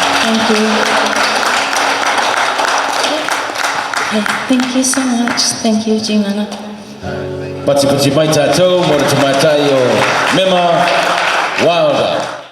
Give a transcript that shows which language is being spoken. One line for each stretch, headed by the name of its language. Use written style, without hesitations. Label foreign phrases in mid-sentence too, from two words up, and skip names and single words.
English: Thank you. Okay, thank you so much. Thank you, Jimana.
Rarotongan: Pati mai tātou, mora te mai tai o Mema Wilder.